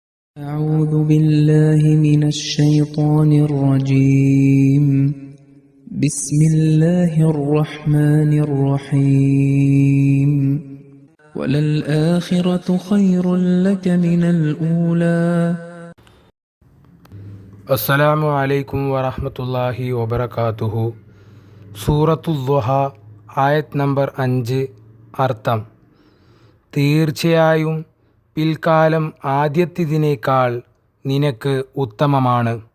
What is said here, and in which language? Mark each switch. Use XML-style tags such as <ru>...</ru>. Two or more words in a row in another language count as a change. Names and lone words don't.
<ar>أعوذ بالله من الشيطان الرجيم بسم الله الرحمن الرحيم وللآخرة خير لك من الأولى. السلام عليكم ورحمة الله وبركاته.</ar> <ml>സൂറത്തുൽ ദുഹ ആയത് നമ്പർ 5. അർത്ഥം: തീർച്ചയായും പിൽക്കാലം ആദ്യത്തേതിനേക്കാൾ നിനക്ക് ഉത്തമമാണ്.</ml>